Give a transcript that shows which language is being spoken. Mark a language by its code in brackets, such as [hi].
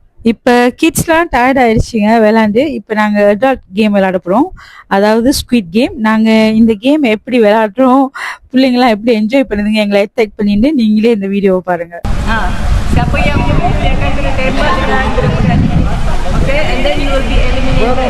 [ta] இப்ப கிட்ஸ்லாம் டயர்ட் ஆயிடுச்சுங்க விளையாண்டு. இப்ப நாங்க அடல்ட் கேம் விளையாட போறோம், அதாவது ஸ்குவிட் கேம். நாங்க இந்த கேம் எப்படி விளையாடுறோம், பிள்ளைங்களாம் எப்படி என்ஜாய் பண்ணுதுங்க, எங்களை அட்டாக் பண்ணிட்டு நீங்களே இந்த வீடியோவை பாருங்க. [ms] Siapa yang menang dia akan kena tembak dengan budak-budak ni. [en] Okay, and then you will be eliminated.